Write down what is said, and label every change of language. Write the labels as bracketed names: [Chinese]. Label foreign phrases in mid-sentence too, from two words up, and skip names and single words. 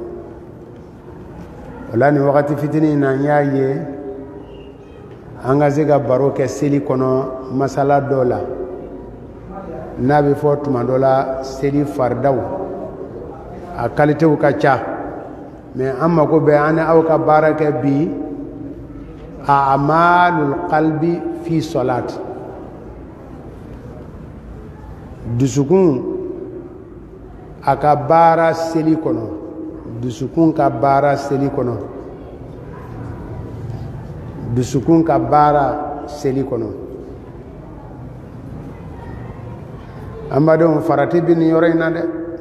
[Bambara] o la nin wagati fitinin na n y'a ye an ka se ka baro kɛ seli kɔnɔ masala dɔ la n'a bɛ fɔ tuma dɔ la seli faridaw a kalitew ka ca mais an mako bɛ an ni aw ka baara kɛ bi [Arabic] أعمال القلب في الصلاة [Bambara] dusukun a ka baara seli kɔnɔ dusukun ka baara seli kɔnɔ dusukun ka baara seli kɔnɔ an badenw farati bɛ nin yɔrɔ in na dɛ